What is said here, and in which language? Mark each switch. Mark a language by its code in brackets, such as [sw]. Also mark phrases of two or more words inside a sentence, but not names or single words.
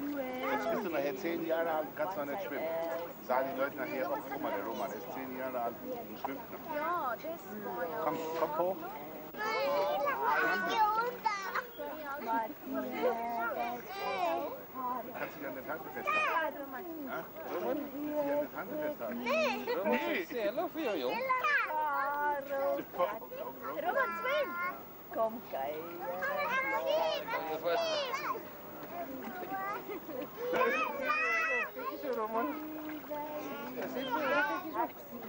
[de] Jetzt bist du nachher 10 Jahre alt und kannst noch nicht schwimmen. Sagen die Leute nachher, oh, guck mal, der Roman ist 10 Jahre alt und schwimmt noch. Ja, das war ja. Komm hoch. Du kannst dich an der Tante festhalten. Ja? Roman, du kannst dich an der Tante festhalten. [nl] Roman zegt zelf voor jou, jong. Roman, zwem. Kom, kijk. Kijk zo, Roman. Dat zit zo, kijk eens op.